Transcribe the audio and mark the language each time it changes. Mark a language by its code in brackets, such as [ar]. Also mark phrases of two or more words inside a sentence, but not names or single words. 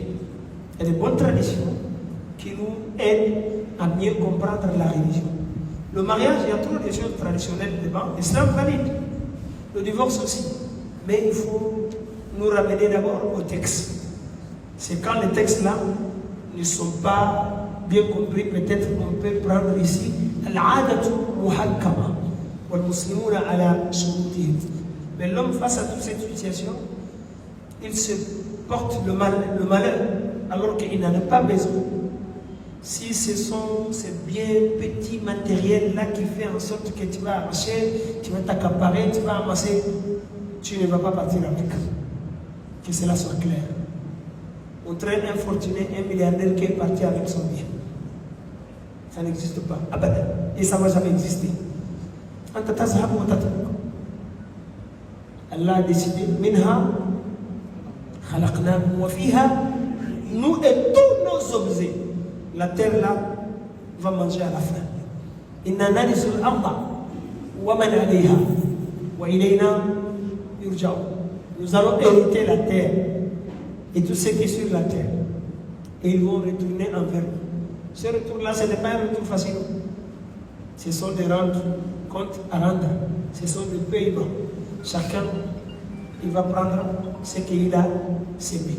[fr] Il y a des bonnes traditions qui nous aident à mieux comprendre la religion. Le mariage, il y a trop de choses traditionnelles dedans. L'islam valide. Le divorce aussi. Mais il faut nous ramener d'abord au texte. C'est quand les textes là ne sont pas bien compris, peut-être qu'on peut prendre ici [ar] العادة محكمة والمسلمون على شروطهم. [fr] Mais l'homme face à toute cette situation, il se porte le malheur alors qu'il n'en a pas besoin. Si ce sont ces biens petits matériels là qui fait en sorte que tu vas amasser, tu vas t'accaparer, tu vas amasser, tu ne vas pas partir avec. Que cela soit clair. On traîne un fortuné, un milliardaire qui est parti avec son bien. Ça n'existe pas. Et ça ne va jamais exister. Allah a décidé, [ar] منها خلقناكم وفيها, [fr] nous et tous nos objets. La terre là va manger à la fin. [ar] إنا نرث الأرض ومن عليها وإلينا يرجعون. [fr] Nous allons hériter la terre et tout ce qui est sur la terre. Et ils vont retourner envers nous. Ce retour-là, ce n'est pas un retour facile. Ce sont des comptes à rendre. Ce sont des paiements. Chacun, il va prendre ce qu'il a semé.